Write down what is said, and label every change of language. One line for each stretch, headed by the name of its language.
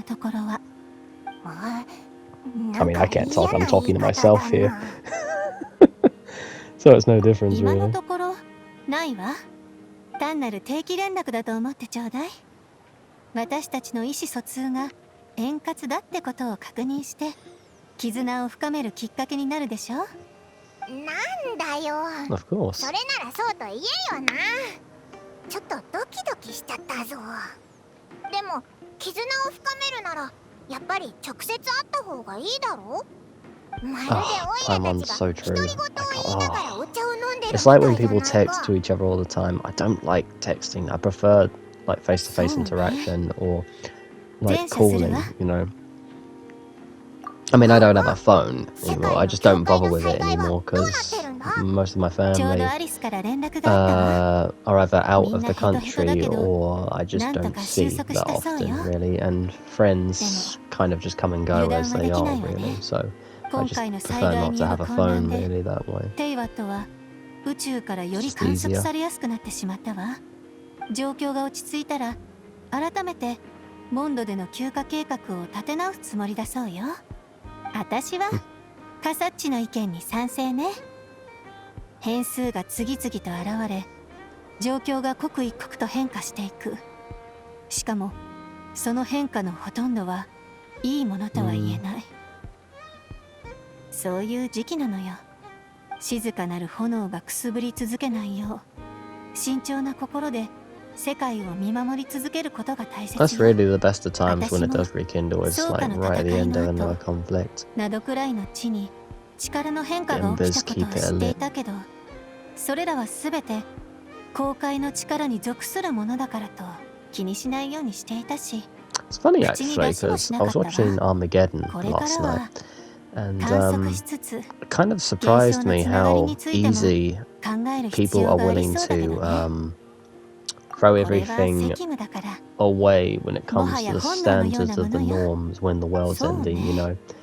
English: I mean, I can't talk, I'm talking to myself here. So it's no difference, really.
Japanese: 単なる定期連絡だと思ってちょうだい。私たちの意思疎通が円滑だってことを確認して、絆を深めるきっかけになるでしょ。なんだよ。
English: Of course。
Japanese: それならそうと言えよな。ちょっとドキドキしちゃったぞ。でも絆を深めるならやっぱり直接会った方がいいだろ。
English: Paimon's so true. It's like when people text to each other all the time. I don't like texting. I prefer like face-to-face interaction or like calling, you know. I mean, I don't have a phone anymore. I just don't bother with it anymore because most of my family are either out of the country or I just don't see that often, really. And friends kind of just come and go as they are, really. So I just prefer not to have a phone really that way.
Japanese: 宇宙からより観測されやすくなってしまったわ。状況が落ち着いたら改めてモンドでの休暇計画を立て直すつもりだそうよ。私はカサッチの意見に賛成ね。変数が次々と現れ、状況が刻一刻と変化していく。しかもその変化のほとんどはいいものとは言えない。そういう時期なのよ。静かなる炎がくすぶり続けないよう、慎重な心で世界を見守り続けることが大切よ。
English: That's really the best of times when it does rekindle. It's like right at the end of another conflict.
Japanese: などくらいの地に力の変化が起きたことは知っていたけど、それらは全て公開の力に属するものだからと気にしないようにしていたし。
English: It's funny actually because I was watching Armageddon last night, and it kind of surprised me how easy people are willing to throw everything away when it comes to the standards of the norms when the world's ending, you know.